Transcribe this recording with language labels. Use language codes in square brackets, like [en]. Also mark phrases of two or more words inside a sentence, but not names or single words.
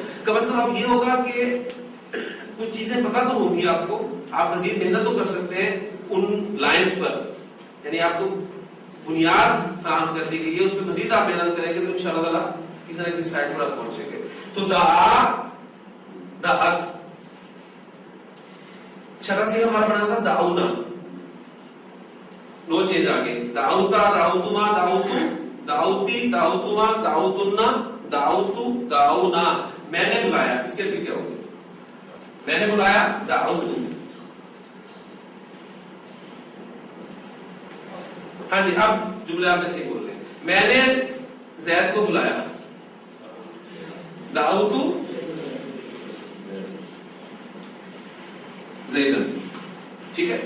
[ur] کم از کم اب یہ ہوگا کہ کچھ چیزیں پتا تو ہوگی آپ کو, آپ مزید محنت تو کر سکتے ہیں ان لائنز پر, یعنی آپ کو بنیاد فراہم کر دی گئی ہے, اس پہ مزید آپ محنت کریں گے تو [ar] انشاءاللہ تعالیٰ [ur] کسی نہ کسی سائٹ پر آپ پہنچیں گے. تو دعت چھٹا سے ہمارا بنا تھا دعونا, [en] no change [ur] آگے, [ar] دعوتا, دعوتما, دعوتو, دعوتی, دعوتما, دعوتنا, دعوتو, دعونا. [ur] میں نے بلایا, اس کے بھی کیا ہوگی؟ میں نے بلایا دعوتو. ہاں جی, اب جملے آپ نے صحیح بول رہے ہیں. میں نے زید کو بلایا, [ar] دعوتو زیدن, [ur] ٹھیک ہے.